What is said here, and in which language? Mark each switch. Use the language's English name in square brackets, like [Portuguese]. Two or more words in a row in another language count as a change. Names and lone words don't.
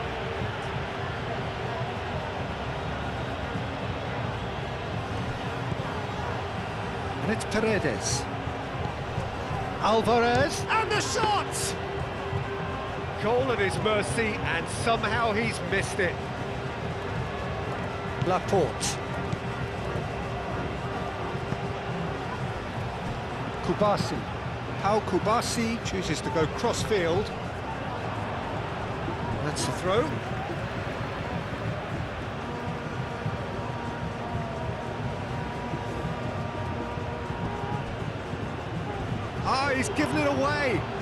[English] And it's Paredes. Alvarez. And the shot! Goal at his mercy, and somehow he's missed it. Laporte. Kubasi. Pau Kubasi chooses to go cross-field. That's the throw. Ah, he's given it away.